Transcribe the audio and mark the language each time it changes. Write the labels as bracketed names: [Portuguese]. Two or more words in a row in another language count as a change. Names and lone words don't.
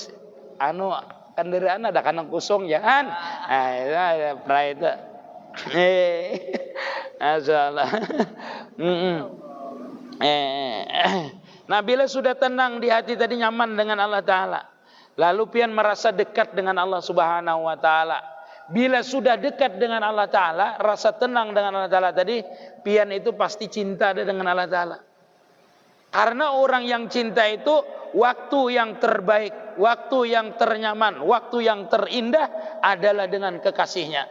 [Banjar] Anu kendaraan ada kanang kosong jangan. [Indonesian] Nah, itu pernah itu. Masalah. Nah, bila sudah tenang di hati tadi nyaman dengan Allah Ta'ala. Lalu pian merasa dekat dengan Allah Subhanahu wa Ta'ala. Bila sudah dekat dengan Allah Ta'ala, rasa tenang dengan Allah Ta'ala tadi, pian itu pasti cinta dengan Allah Ta'ala. Karena orang yang cinta itu waktu yang terbaik, waktu yang ternyaman, waktu yang terindah adalah dengan kekasihnya.